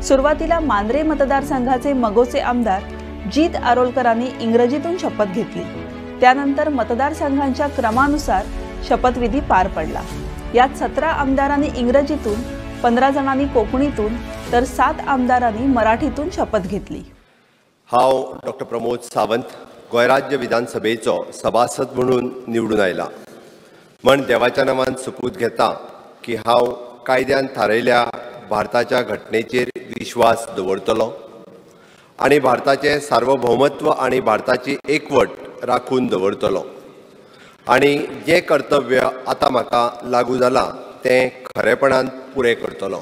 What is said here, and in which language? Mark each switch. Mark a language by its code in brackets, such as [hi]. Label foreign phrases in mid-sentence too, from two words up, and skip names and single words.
[mr] सुरुवातीला मांद्रे मतदारसंघाचे मगोचे आमदार जीत आरोलकरांनी इंग्रजीतून शपथ घेतली. त्यानंतर मतदारसंघांच्या क्रमानुसार शपथविधी पार पडला. यात 17 आमदारांनी इंग्रजीतून, 15 जणांनी कोकणीतून तर 7 आमदारांनी मराठीतून शपथ घेतली. [kok] हांव डॉक्टर प्रमोद सावंत गोंय राज्य विधानसभेचो सभासद म्हणून निवडून आयला. म्हण देवाच्या नांवान शपथ घेता की हांव कायद्यान थारायल्या भारताच्या घटनेचेर विश्वास दवरतलों आनी भारताचें सार्वभौमत्व आनी भारताची एकवट राखून दवरतलों आनी जें कर्तव्य आतां म्हाका लागू जालां तें खरेपणान पुरे करतलो.